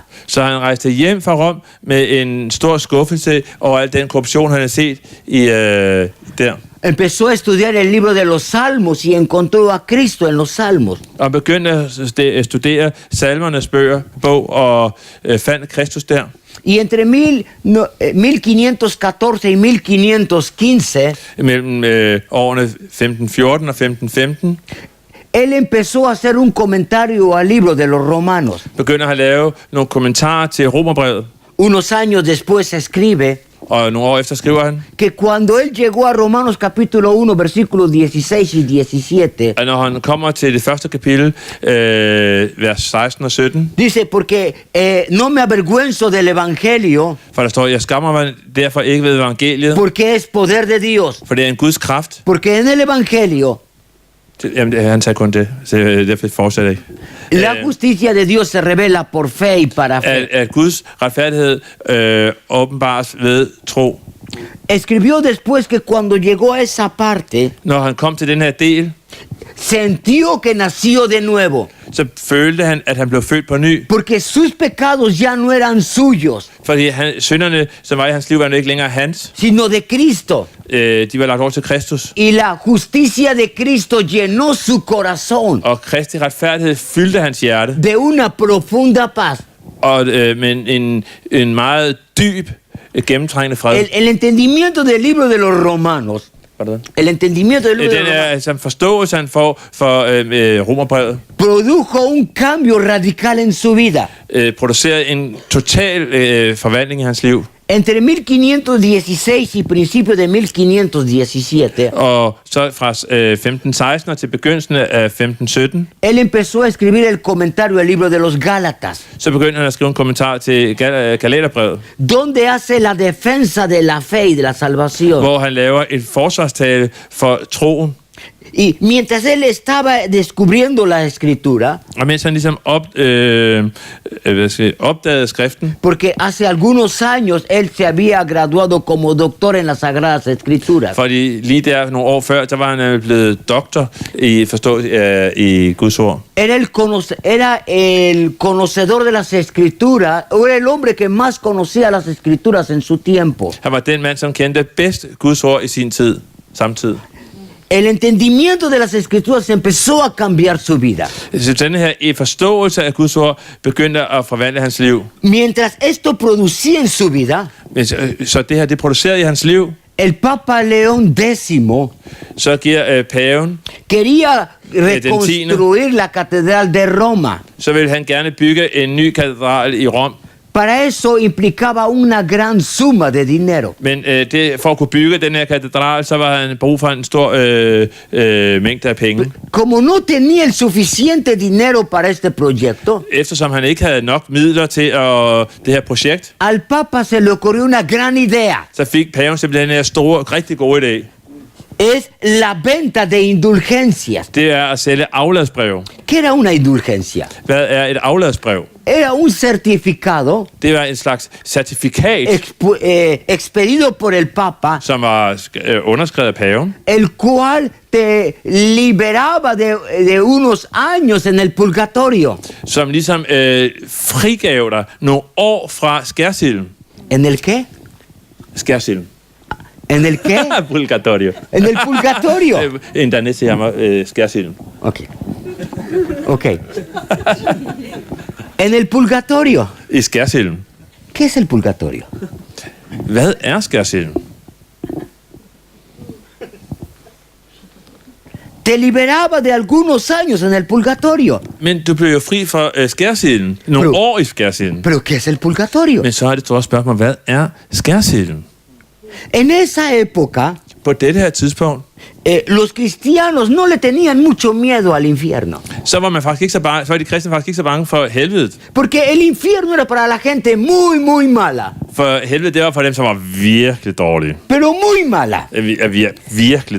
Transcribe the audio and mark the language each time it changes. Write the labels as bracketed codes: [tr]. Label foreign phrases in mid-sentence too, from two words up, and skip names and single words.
[da] Så han rejste hjem fra Rom med en stor skuffelse over al den korruption, han havde set i der. [es] Empezó a estudiar el libro de los Salmos y encontró a Cristo en los Salmos. [da] Og begyndte at studere salmernes bog og fandt Kristus der. [es] Y entre 1514 y 1515, [da] mellem årene 1514 og 1515, [es] él empezó a hacer un comentario al libro de los Romanos. [da] begynder han at lave nogle kommentarer til Romerbrevet. [es] Unos años después escribe [da] Og nogle år efter skriver han, [es] que cuando él llegó a Romanos capítulo 1, versículos 16 y 17, [da] at når han kommer til det første kapitel, vers 16 og 17, [es] dice, porque no me avergüenzo del evangelio, [da] for der står, jeg skammer mig derfor ikke ved evangeliet, [es] porque es poder de Dios. [da] for det er en Guds kraft. [es] Porque en el evangelio [da] Jamen, han sagde kun det, så derfor fortsætter jeg ikke. [es] la justicia de Dios se revela por fe y para fe. [da] At Guds retfærdighed åbenbares ved tro. [es] Escribió después que cuando llegó a esa parte, [da] Når han kom til den her del, [es] sintió que nació de nuevo. [da] så følte han, at han blev født på ny. [es] porque sus pecados ya no eran suyos, [da] Fordi synderne, som var i hans liv, var ikke længere hans. [es] sino de Cristo. [da] De var lagt over til Kristus. [es] Y la justicia de Cristo llenó su corazón [da] Og Kristi retfærdighed fyldte hans hjerte. [es] de una profunda paz. [da] Og med en meget dyb, gennemtrængende fred. [es] El entendimiento del libro de los Romanos, el entendimiento del libro de [da] Den [es] los [da] er [es] Romanos [da] altså forståelse, han får for Romerbrevet. [es] produjo un cambio radical en su vida. [da] Producerede en total forvandling i hans liv. [es] Entre 1516 y principios de 1517, [da] Og så fra 1516 til begyndelsen af 1517, [es] él empezó a escribir el comentario del libro de los Gálatas, [da] så begyndte han at skrive en kommentar til Galaterbrevet, [es] donde hace la defensa de la fe y de la salvación. [da] hvor han laver et forsvarstale for troen. [es] Y mientras él estaba descubriendo la escritura, [da] Og mens han ligesom opdagede skriften, [es] porque hace algunos años él se había graduado como doctor en las Sagradas Escrituras, [da] fordi lige der nogle år før, der var han blevet doktor i forståelse i Guds ord. [es] era el conocedor de las Escrituras, o era el hombre que más conocía las Escrituras en su tiempo. [da] Han var den mand, som kendte bedst Guds ord i sin tid, samtid. [es] El entendimiento de las Escrituras empezó a cambiar su vida. [da] Så denne her forståelse af Guds ord begyndte at forvandle hans liv. [es] Mientras esto producía en su vida, [da] Så det her, det producerede i hans liv. [es] el Papa León X [da] Så giver paven, [es] quería reconstruir la Catedral de Roma. [da] så vil han gerne bygge en ny katedral i Rom. [es] Para eso implicaba una gran suma de dinero. [da] Men for at kunne bygge den her katedral, så var han brug for en stor mængde af penge. [es] Como no tenía el suficiente dinero para este proyecto, [da] Eftersom han ikke havde nok midler til det her projekt, [es] al Papa se le ocurrió una gran idea. [da] så fik paven simpelthen den her store, rigtig gode idé. [es] Es la venta de indulgencias. [da] Det er at sælge afladsbrev. [es] ¿Qué era una indulgencia? [da] Hvad er et afladsbrev? [es] Era un certificado [da] Det var en slags certifikat, [es] expedido por el Papa, [da] som var underskrevet af paven, [es] el cual te liberaba de unos años en el purgatorio. [da] som ligesom frigav dig nogle år fra skærsilden. [es] ¿En el qué? [da] Skærsilden. [es] ¿En el qué? Purgatorio. En el purgatorio. [da] En dansk siger han skærsilden. [es] Ok. En el purgatorio. [da] I skærsilden. [es] ¿Qué es el purgatorio? [da] Hvad er skærsilden? [es] Te liberaba de algunos años en el purgatorio. [da] Men du blev jo fri fra skærsilden. Nogle år i skærsilden. [es] ¿Pero qué es el purgatorio? [da] Men så er det store spørgsmål, hvad er skærsilden? [es] En esa época, [da] På dette her tidspunkt, [es] los cristianos no le tenían mucho miedo al infierno. [da] så var man faktisk ikke så bange, så var de kristne faktisk ikke så bange for helvedet. [es] Porque el infierno era para la gente muy, muy mala. [da] For helvede, det var for dem, som var virkelig dårlige. [es] Pero muy mala. [da] Virkelig